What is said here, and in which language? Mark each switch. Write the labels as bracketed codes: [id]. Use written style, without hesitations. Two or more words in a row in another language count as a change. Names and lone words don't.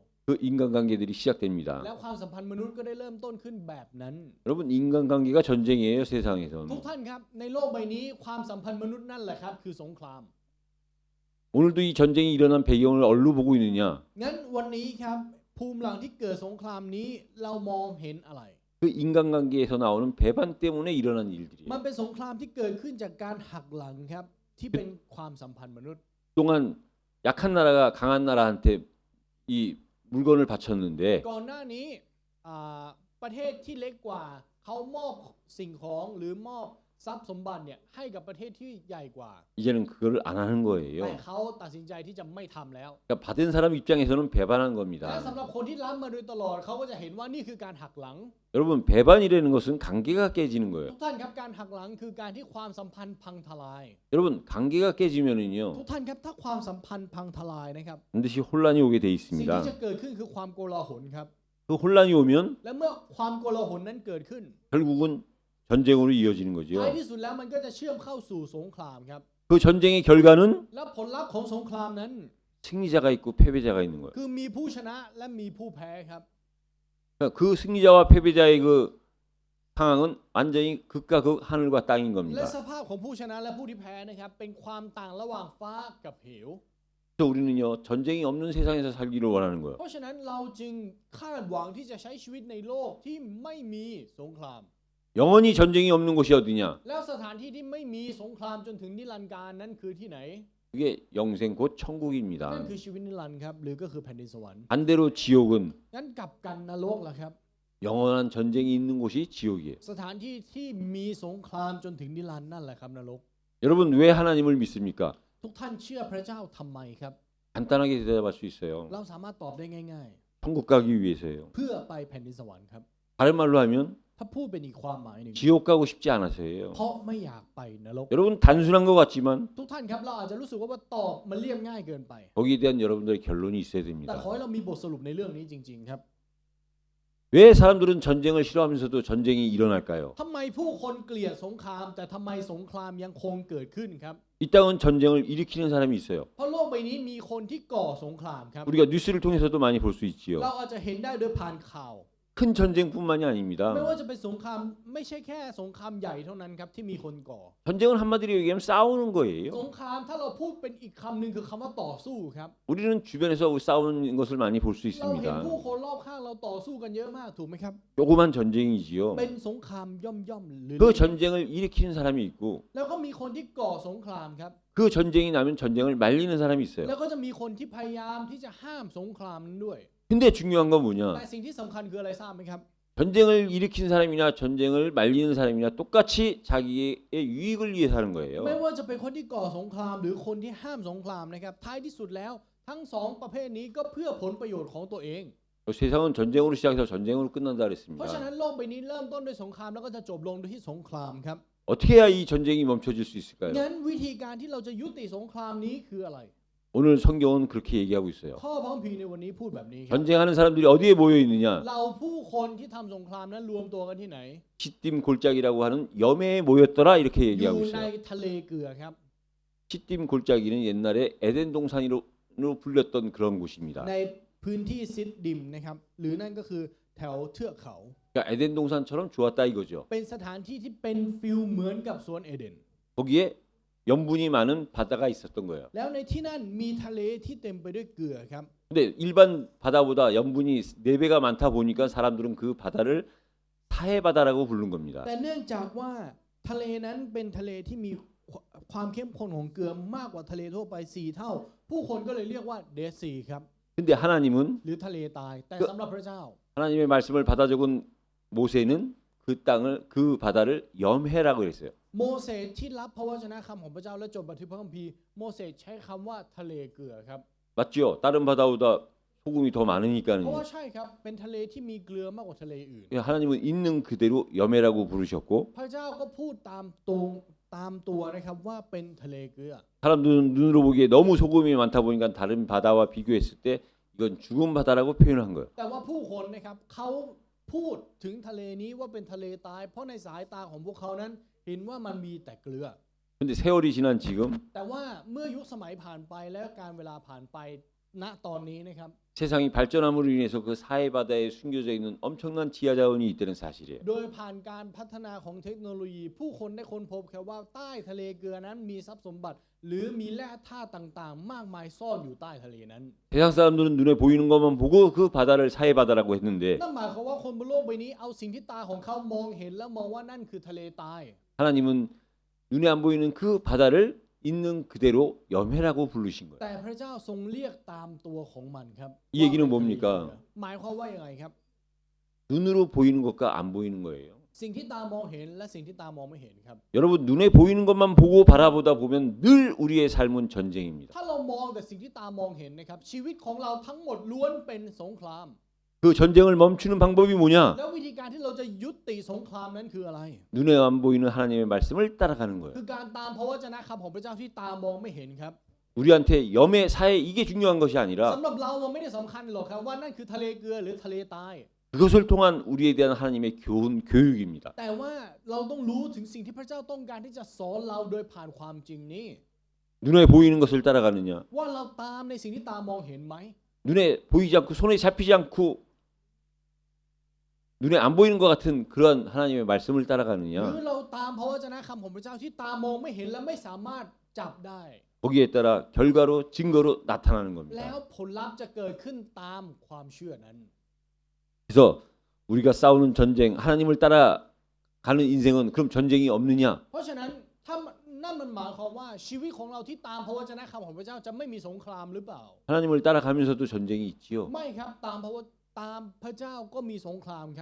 [ko] 그 인간관계들이 시작됩니다. [th] แล้วความสัมพันธ์มนุษย์ก็ได้เริ่มต้นขึ้นแบบนั้น [ko] 여러분 인간관계가 전쟁이에요 세상에서는. [th] ทุกท่านครับในโลกใบนี้ความสัมพันธ์มนุษย์นั่นแหละครับคือสงคราม [ko] 오늘도 이 전쟁이 일어난 배경을 얼로 보고 있느냐? [th] งั้นวันนี้ครับภูมิหลังที่เกิดสงครามนี้เรามองเห็นอะไร [ko] 그 인간관계에서 나오는 배반 때문에 일어난 일들이에요. [th] มันเป็นสงครามที่เกิดขึ้นจากการหักหลังครับที่เป็นความสัมพันธ์มนุษย์ [ko] 그동안 약한 나라가 강한 나라한테 이 물건을 바쳤는데 [th] ก่อนหน้านี้ประเทศที่เล็กกว่าเขามอบสิ่งของหรือมอบทรัพย์สมบัติเนี่ยให้กับประเทศที่ใหญ่กว่า [ko] 이제는 그거를 안 하는 [th] แต่ [ko] 거예요. [th] เขาตัดสินใจที่จะไม่ทำแล้ว [ko] 그러니까 받은 사람 입장에서는 배반한 [th] และ [ko] 겁니다. [th] สำหรับคนที่รับมาโดยตลอดเขาก็จะเห็นว่านี่คือการหักหลัง [ko] 여러분 배반이라는 것은 관계가 깨지는 거예요. [th] ทุกท่านครับการหักหลังคือการที่ความสัมพันธ์พังทลาย [ko] 여러분 관계가 [th] ทุก [ko] 깨지면은요 [th] ท่านครับถ้าความสัมพันธ์พังทลายนะครับ [ko] 반드시 혼란이 오게 돼 [th] สิ่งที่ [ko] 있습니다. [th] จะเกิดขึ้นคือความโกลาหลครับ [ko] 그 혼란이 오면 [th] และเมื่อความโกลาหลนั้นเกิดขึ้น [ko] 결국은 전쟁으로 이어지는 [th] ท้าย [ko] 거죠. [th] ที่สุดแล้วมันก็จะเชื่อมเข้าสู่สงครามครับ [ko] 그 전쟁의 결과는 [th] แล้วผลลัพธ์ของสงครามนั้น [ko] 승리자가 있고 패배자가 있는 거예요. [th] คือมีผู้ชนะและมีผู้แพ้ครับ [ko] 그러니까 그 승리자와 패배자의 그 상황은 완전히 극과 극 하늘과 땅인 [th] และ [ko] 겁니다. [th] สภาพของผู้ชนะและผู้ที่แพ้นะครับเป็นความต่างระหว่างฟ้ากับเหว [ko] 그래서 우리는요 전쟁이 없는 세상에서 살기를 원하는 거예요. [th] เพราะฉะนั้นเราจึงคาดหวังที่จะใช้ชีวิตในโลกที่ไม่มีสงคราม [ko] 영원히 전쟁이 없는 곳이 어디냐? [th] แล้วสถานที่ที่ไม่มีสงครามจนถึงนิรันดร์การนั้นคือที่ไหน [ko] 그게 영생 곧 [th] นั่น [ko] 천국입니다. [th] คือชีวิตนิรันดร์ครับหรือก็คือแผ่นดินสวรรค์ [ko] 반대로 지옥은 [th] งั้นกลับกันนรกล่ะครับ [ko] 영원한 전쟁이 있는 곳이 지옥이에요. [th] สถานที่ที่มีสงครามจนถึงนิรันดร์นั่นแหละครับนรก [ko] 여러분 왜 하나님을 믿습니까? [th] ทุกท่านเชื่อพระเจ้าทำไมครับ [ko] 간단하게 대답할 수 있어요. [th] เราสามารถตอบได้ง่าย [ko] 천국 가기 위해서예요. [th] ๆ เพื่อไปแผ่นดินสวรรค์ครับ [ko] 다른 말로 하면 [th] ถ้าพูดเป็นอีกความหมายหนึ่ง [ko] 지옥 가고 싶지 않아서예요. [th] เพราะไม่อยากไปนรก [ko] 여러분 단순한 것 같지만 [th] ทุกท่านครับเราอาจจะรู้สึกว่าตอบมันเรียบง่ายเกินไป [ko] 거기에 대한 여러분들의 결론이 있어야 [th] แต่ [ko] 됩니다. [th] ขอให้เรามีบทสรุปในเรื่องนี้จริง ๆ ครับ [ko] 왜 사람들은 전쟁을 싫어하면서도 전쟁이 일어날까요? [th] ทำไมผู้คนเกลียดสงคราม แต่ทำไมสงครามยังคงเกิดขึ้นครับ [ko] 이 땅은 전쟁을 일으키는 사람이 있어요. [th] เพราะโลกใบนี้มีคนที่ก่อสงครามครับ [ko] 우리가 뉴스를 통해서도 많이 볼 수 있지요. [th] เราอาจจะเห็นได้โดยผ่านข่าว [ko] 큰 전쟁뿐만이 아닙니다. [th] ไม่ว่าจะเป็นสงครามไม่ใช่แค่สงครามใหญ่เท่านั้นครับที่มีคนก่อ [ko] 전쟁은 한마디로 얘기하면 싸우는 [th] ส [ko] 거예요. [th] งครามถ้าเราพูดเป็นอีกคำหนึ่งคือคำว่าต่อสู้ครับ [ko] 우리는 주변에서 싸우는 것을 많이 볼 수 [th] เราเห็น [ko] 있습니다. [th] ผู้คนรอบข้างเราต่อสู้กันเยอะมากถูกไหมครับ [ko] 조그만 전쟁이지요. [th] เป็นสงครามย่อมๆหรือ [ko] 그 전쟁을 일으키는 사람이 있고 [th] แล้วก็มีคนที่ก่อสงครามครับ [ko] 그 전쟁이 나면 전쟁을 말리는 사람이 [th] แล้ [ko] 있어요. [th] วก็จะมีคนที่พยายามที่จะห้ามสงครามนั้นด้วย [ko] 근데 중요한 건 [th] แต่ [ko] 뭐냐? [th] สิ่งที่สำคัญคืออะไรทราบไหมครับ [ko] 전쟁을 일으킨 사람이나 전쟁을 말리는 사람이나 똑같이 자기의 유익을 위해서 하는 [th] ไม่ [ko] 거예요. [th] ว่าจะเป็นคนที่ก่อสงครามหรือคนที่ห้ามสงครามนะครับท้ายที่สุดแล้วทั้งสองประเภทนี้ก็เพื่อผลประโยชน์ของตัวเอง [ko] 세상은 전쟁으로 시작해서 전쟁으로 끝난다 [th] เพราะฉะ [ko] 그랬습니다. [th] นั้นโลกใบนี้เริ่มต้นด้วยสงครามแล้วก็จะจบลงด้วยที่สงครามครับ [ko] 어떻게 해야 이 전쟁이 멈춰질 수 있을까요? [th] งั้นวิธีการที่เราจะยุติสงครามนี้คืออะไร [ko] 오늘 성경은 그렇게 얘기하고 있어요. [th] ข้อพระคัมภีร์ในวันนี้พูดแบบนี้ครับ [ko] 전쟁하는 사람들이 어디에 모여 있느냐? [th] เราผู้คนที่ทำสงครามนั้นรวมตัวกันที่ไหน [ko] 시딤 골짜기라고 하는 염해에 모였더라 이렇게 [th] อยู่ [ko] 얘기하고 [th] ใน [ko] 있어요. [th] ทะเลเกลือครับ [ko] 시딤 골짜기는 옛날에 에덴 동산으로 불렸던 그런 곳입니다. [th] ในพื้นที่ซิดดิมนะครับหรือนั่นก็คือแถวเทือกเขา [ko] 그러니까 에덴 동산처럼 좋았다 이거죠. [th] เป็นสถานที่ที่เป็นฟิลเหมือนกับสวนเอเดน [ko] 거기에 염분이 많은 바다가 있었던 거예요. [th] แล้วในที่นั่นมีทะเลที่เต็มไปด้วยเกลือครับ [ko] 근데 일반 바다보다 염분이 4배가 많다 보니까 사람들은 그 바다를 사해 바다라고 부른 겁니다. [th] แต่เนื่องจากว่าทะเลนั้นเป็นทะเลที่มีความเข้มข้นของเกลือมากกว่าทะเลทั่วไป4เท่า ผู้คนก็เลยเรียกว่าเดดซีครับ [ko] 근데 하나님은 [th] หรือทะเลตายแต่สำหรับพระเจ้า [ko] 하나님의 말씀을 받아 적은 모세는 그 땅을 그 바다를 염해라고 그랬어요. [th] โมเสสที่รับพระวจนะคำของพระเจ้าและจดบันทึกพระคัมภีร์โมเสสใช้คำว่าทะเลเกลือครับ [ko] 맞죠? 다른 바다보다 소금이 더 [th] เพราะ [ko] 많으니까는. [th] ว่าใช่ครับเป็นทะเลที่มีเกลือมากกว่าทะเลอื่น [ko] 하나님은 있는 그대로 염해라고 부르셨고 [th] พระเจ้าก็พูดตามตัวนะครับว่าเป็นทะเลเกลือ [ko] 사람들은 눈으로 보기에 너무 소금이 많다 보니까 다른 바다와 비교했을 때 이건 죽은 바다라고 표현한 거예요. [th] แต่ว่าผู้คนนะครับเขาพูดถึงทะเลนี้ว่าเป็นทะเลตายเพราะในสายตาของพวกเขานั้นเห็นว่ามันมีแต่เกลือ [ko] 근데 세월이 지난 지금 [th] แต่ว่าเมื่อยุคสมัยผ่านไปและการเวลาผ่านไปณตอนนี้นะครับ [ko] 세상이 발전함으로 인해서 그 사해 바다에 숨겨져 있는 엄청난 지하 자원이 있다는 사실이에요. [th] โดยผ่านการพัฒนาของเทคโนโลยี ผู้คนได้ค้นพบครับว่าใต้ทะเลเกลือนั้นมีทรัพย์สมบัติ หรือมีแร่ธาตุต่างๆ มากมายซ่อนอยู่ใต้ทะเลนั้น [ko] 세상 사람들은 눈에 보이는 것만 보고 그 바다를 사해 바다라고 했는데 [th] นั่นหมายความว่าคนบนโลกใบนี้เอาสิ่งที่ตาของเขามองเห็นแล้วมองว่านั่นคือทะเลตาย [ko] 하나님은 눈에 안 보이는 그 바다를 있는 그대로 염해라고 부르신 거예요. [th] แต่พระเจ้าทรงเรียกตามตัวของมันครับ [ko] 이 얘기는 뭡니까? [th] หมายความว่ายังไงครับ [ko] 눈으로 보이는 것과 안 보이는 거예요. [th] สิ่งที่ตามองเห็นและสิ่งที่ตามองไม่เห็นครับ [ko] 여러분 눈에 보이는 것만 보고 바라보다 보면 늘 우리의 삶은 전쟁입니다. [th] ถ้าเรามองแต่สิ่งที่ตามองเห็นนะครับชีวิตของเราทั้งหมดล้วนเป็นสงคราม [ko] 그 전쟁을 멈추는 방법이 뭐냐? [th] แล้ววิธีการที่เราจะยุติสงครามนั้นคืออะไร [ko] 눈에 안 보이는 하나님의 말씀을 따라가는 거예요. [th] คือการตามพระวจนะคำของพระเจ้าที่ตามองไม่เห็นครับ [ko] 우리한테 염해 사해 이게 중요한 것이 아니라 [th] สำหรับเรามันไม่ได้สำคัญหรอกครับว่านั่นคือทะเลเกลือหรือทะเลตาย [ko] 그것을 통한 우리에 대한 하나님의 교육입니다. [th] แต่ว่าเราต้องรู้ถึงสิ่งที่พระเจ้าต้องการที่จะสอนเราโดยผ่านความจริงนี้ [ko] 눈에 보이는 것을 따라가느냐? [th] ว่าเราตามในสิ่งที่ตามองเห็นไหม [ko] 눈에 보이지 않고 손에 잡히지 않고 눈에 안 보이는 것 같은 그런 하나님의 말씀을 [th] หรือ [ko] 따라가느냐? [th] เราตามพระวจนะคำของพระเจ้าที่ตามองไม่เห็นและไม่สามารถจับได้ [ko] 거기에 따라 결과로 증거로 나타나는 [th] แล้ว [ko] 겁니다. [th] ผลลัพธ์จะเกิดขึ้นตามความเชื่อนั้น [ko] 그래서 우리가 싸우는 전쟁 하나님을 따라가는 인생은 그럼 전쟁이 없느냐? [th] เพราะฉะนั้นถ้านั่นมันหมายความว่าชีวิตของเราที่ตามพระวจนะคำของพระเจ้าจะไม่มีสงครามหรือเปล่า [ko] 하나님을 따라가면서도 전쟁이 있지요. [th] ไม่ครับตามพระเจ้าก็มีสงครามครับ